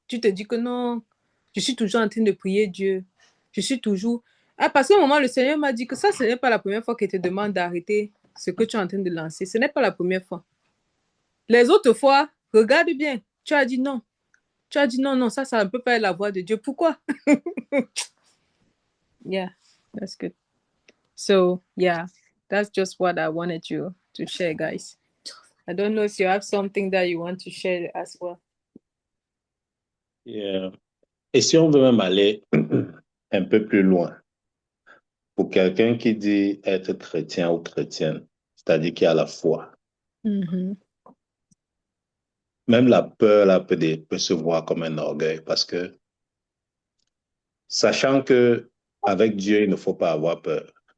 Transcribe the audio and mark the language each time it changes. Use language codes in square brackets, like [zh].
[fr] Tu te dis que non, je suis toujours en train de prier Dieu. Je suis toujours. Ah, parce qu'à un moment, le Seigneur m'a dit que ça, ce n'est pas la première fois qu'il te demande d'arrêter ce que tu es en train de lancer. Ce n'est pas la première fois. Les autres fois, regarde bien. Tu as dit non. Tu as dit non, non, ça ne peut pas être la voix de Dieu. Pourquoi? [en] Yeah, that's good. So, yeah, that's just what I wanted you to share, guys. I don't know if you have something that you want to share as well. Yeah. [fr] Et si on veut même aller un peu plus loin, pour quelqu'un qui dit être chrétien ou chrétienne, c'est-à-dire qui a la foi, Mhm. même la peur là, peut se voir comme un orgueil parce que, sachant que avec Dieu, il ne faut pas avoir peur.